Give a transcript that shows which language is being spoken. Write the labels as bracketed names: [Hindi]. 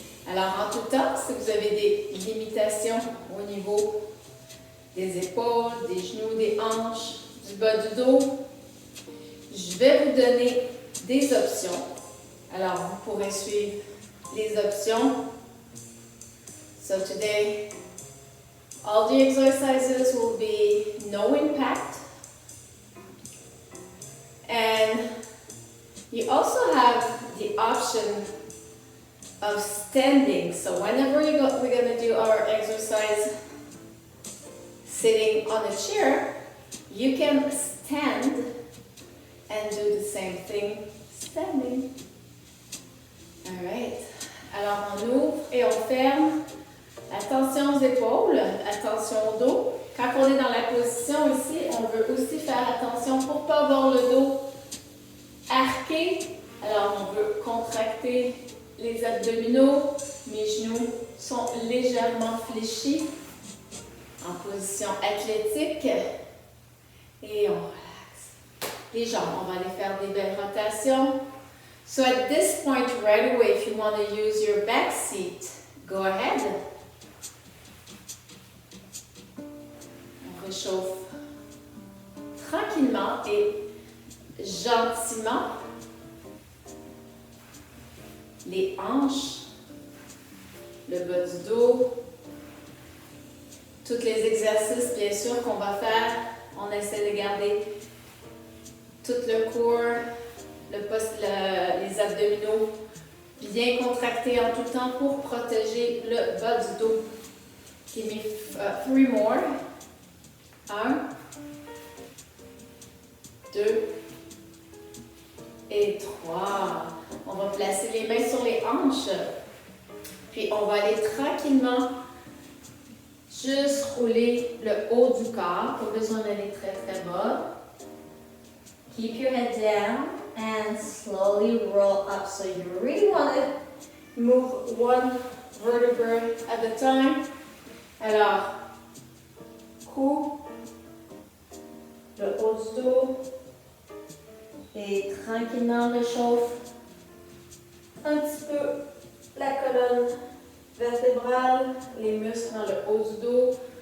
[French] Alors, en tout temps, si vous avez des limitations au niveau des épaules, des genoux, des hanches, du bas du dos, je vais vous donner des options. Alors, vous pourrez suivre les options. [English] So today, all the exercises will be no impact. And you also have the option of standing. So whenever we're going to do our exercise sitting on a chair, you can stand and do the same thing standing. Alright. [French] Alors on ouvre et on ferme. Attention aux épaules, attention au dos. Quand on est dans la position ici, on veut aussi faire attention pour ne pas avoir le dos arqué. Alors on veut contracter les abdominaux. Mes genoux sont légèrement fléchis en position athlétique. Et on relaxe. Les jambes, on va aller faire des belles rotations. [English] So at this point right away, if you want to use your back seat, go ahead. [French] On réchauffe tranquillement et gentiment les hanches, le bas du dos, tous les exercices bien sûr qu'on va faire. On essaie de garder tout le corps, les abdominaux bien contractés en tout temps pour protéger le bas du dos. [English] Give me 3 more. 1, 2 et 3. [French] On va placer les mains sur les hanches. Puis on va aller tranquillement juste rouler le haut du corps. Pas besoin d'aller très très bas. [English] Keep your head down and slowly roll up. So you really want to move one vertebrae at a time. [French] Alors, cou, le haut du dos et tranquillement réchauffe un petit peu la colonne vertébrale, les muscles dans le haut du dos.